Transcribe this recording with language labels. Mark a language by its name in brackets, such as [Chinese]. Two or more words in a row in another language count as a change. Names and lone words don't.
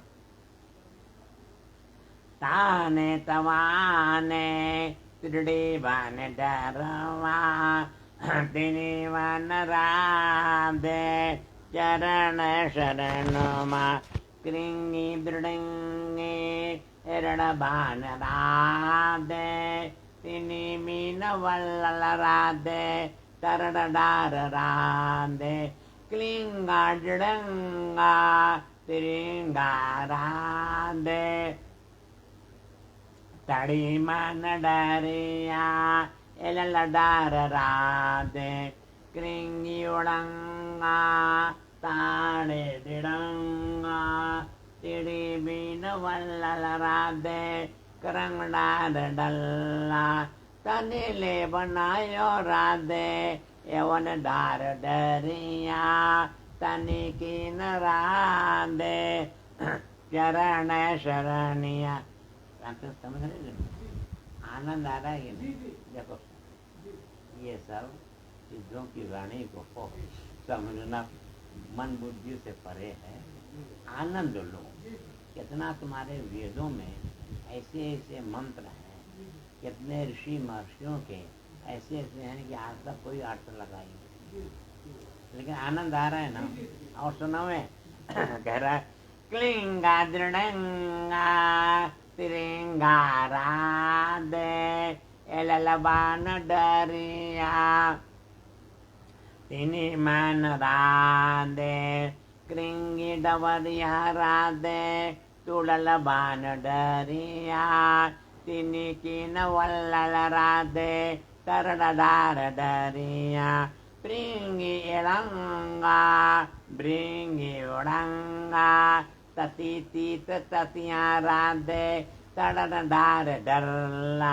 [Hindi] ताने तवाने तिरड़ी बान डरवा तिनि वन राधे, चरण शरण मा क्रिंगी दृढ़ंगी एरण बान राधे, तिनि मीन वल्लल राधे, तरड़ डार राधे, क्लिंगा जड़ंगा तिरिंगा राधे, तड़ी मन डरिया एलल डार राधे, क्रिंगी उड़ंगा ताड़े दिड़ंगा तिड़ी बीन वल्लल राधे, करंग डार डल्ला तनिले बनायो राधे, एवन डार डरिया तनि कीन राधे, चरण शरणिया। समझ रहे, आनंद आ रहा है कि नहीं? देखो ये सब चीजों की वाणी को समझना मन बुद्धि से परे है। आनंद लो, कितना तुम्हारे वेदों में ऐसे ऐसे मंत्र हैं, कितने ऋषि महर्षियों के ऐसे ऐसे हैं कि आज तक कोई अर्थ लगाई, लेकिन आनंद आ रहा है ना। और सुनो में कह रहा है, क्लिंगा दृढ़ंगा तिरिंगा राधे, एललबान डरिया तिनि मन राधे, क्रिंगी डवरिया राधे, तुड़ल बान डरिया तिनि कीन वल्लल राधे, तरड़ार डरिया प्रिंगी एलंगा ब्रिंगी उड़ंगा, तती तीत ततिया राधे, तड़डार डरला।